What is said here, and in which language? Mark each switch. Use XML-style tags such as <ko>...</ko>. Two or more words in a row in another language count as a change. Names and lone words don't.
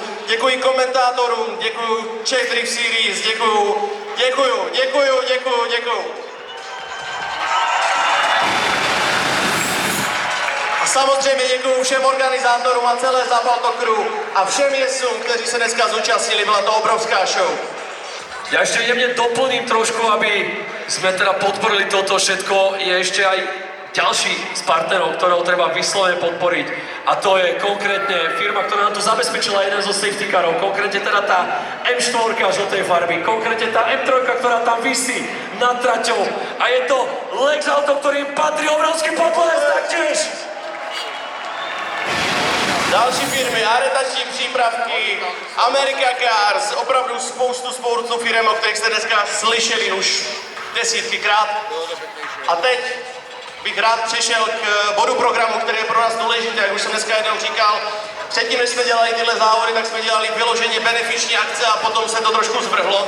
<cs>Děkuji komentátorům, děkuju Czech Drift Series, děkuju. Samozřejmě děkuju všem organizátorům a celé Zapalto crew a všem jezdcům, kteří se dneska zúčastnili, byla to obrovská show.</cs> <sk>Ja ešte jemne doplním trošku, aby sme teda podporili toto všetko. Je ešte aj ďalší z partnerov, ktorého treba vyslovene podporiť. A to je konkrétne firma, ktorá nám tu zabezpečila jeden zo</sk> <en>safety carov.</en> <sk>Konkrétne teda tá M4 žltej farby. Konkrétne tá M3, ktorá tam visí nad traťou. A je to Lex Auto, ktorým patrí obrovský potlesk taktiež.</sk> <cs>Další firmy, aretační přípravky, America Cars, opravdu spoustu firm, o kterých jste dneska slyšeli už desítkykrát. A teď bych rád přešel k bodu programu, který je pro nás důležitý, jak už jsem dneska jednou říkal. Předtím, než jsme dělali tyhle závody, tak jsme dělali vyloženě benefiční akce a potom se to trošku zvrhlo.</cs>